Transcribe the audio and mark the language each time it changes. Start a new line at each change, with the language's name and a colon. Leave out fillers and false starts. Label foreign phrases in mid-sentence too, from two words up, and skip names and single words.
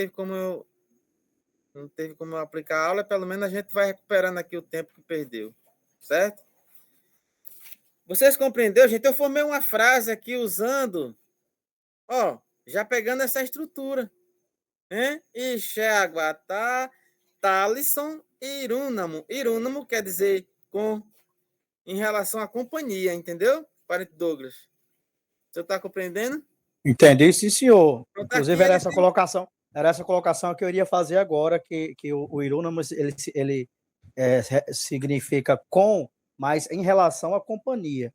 Portuguese: Não teve como eu aplicar a aula, pelo menos a gente vai recuperando aqui o tempo que perdeu, certo? Vocês compreenderam, gente? Eu formei uma frase aqui usando, ó, já pegando essa estrutura, né?
Tupí: Ixeaguatá, Talisson e Irúnamo.
Portuguese: Irúnamo quer dizer com, em relação à companhia, entendeu? Parente Douglas. Você está compreendendo? Entendi, sim, senhor. Então, tá Inclusive, aqui, era essa colocação que eu iria fazer agora, que o Irúnamo, ele significa com, mas em relação à companhia.